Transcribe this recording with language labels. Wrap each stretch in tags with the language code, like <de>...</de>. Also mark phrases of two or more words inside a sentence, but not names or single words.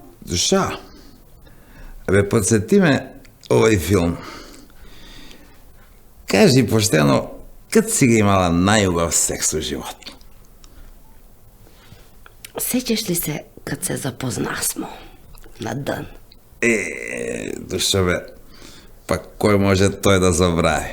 <mk>Душа, бе, подсети ме овој филм. Кажи поштено, кад си ga имала најубав секс у живот? Сећаш ли се кад се запознасмо на дан? Душа, бе, па кој може тој да забрави?</mk>